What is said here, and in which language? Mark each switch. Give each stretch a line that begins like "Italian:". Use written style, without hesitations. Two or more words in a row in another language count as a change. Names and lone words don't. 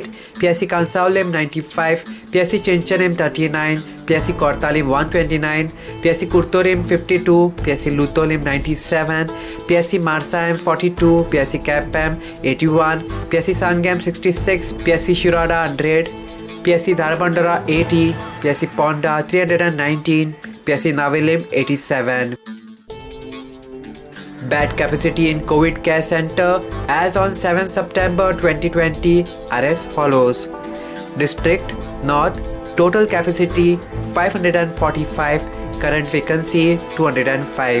English: PSC Kansaulim 95, PSC Chinchanim 39, PSC Kortalim 129, PSC Kurtorim 52, PSC Lutolim 97, PSC Marsaim 42, PSC Kapam 81, PSC Sangam 66, PSC Shirada 100, PSC Darbandara 80, PSC Ponda 319, PSC Navilim 87. Bed capacity in COVID Care Center as on 7 September 2020 are as follows. District North total capacity 545, current vacancy 205.